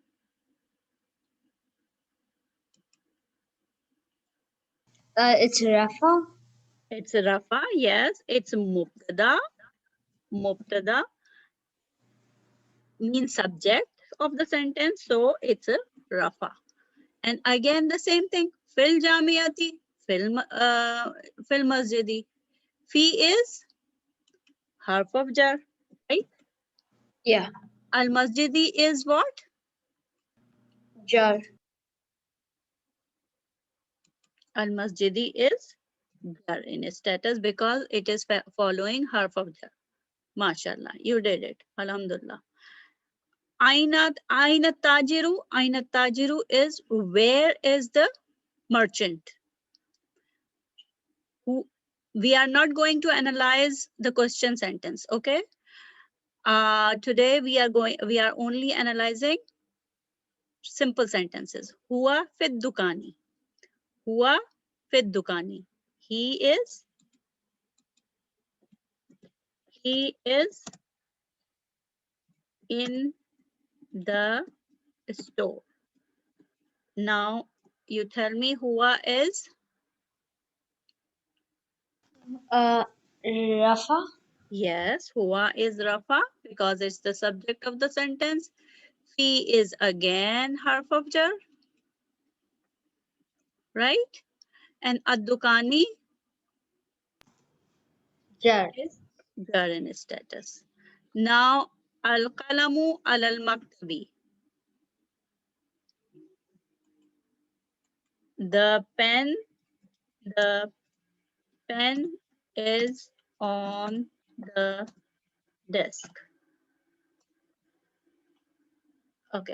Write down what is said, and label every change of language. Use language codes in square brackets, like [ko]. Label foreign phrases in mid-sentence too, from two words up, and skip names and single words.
[en] It's Rafa. It's Rafa, yes. It's Mubtada. Mubtada means subject of the sentence, so it's a Rafa. And again, the same thing. [ar] في الجامعة، في المسجد. [en] Fi is harf of jar, right? Yeah. Al masjidi is what? Jar. Al masjidi is jar in status because it is following harf of jar. MashaAllah, you did it. Alhamdulillah. [ar] أين تاجر [en] is where is the merchant? Who, we are not going to analyze the question sentence, okay? Today we are only analyzing simple sentences. [ar] هو في الدكان. هو في الدكان. [en] He is in the store. Now you tell me huwa is? Rafa. Yes, huwa is rafa because it's the subject of the sentence. Fi is again harf of jar, right? And ad-dukani Jar. is jar in status. [ar] Now القلم المكتبي. [en] The pen is on the desk. Okay.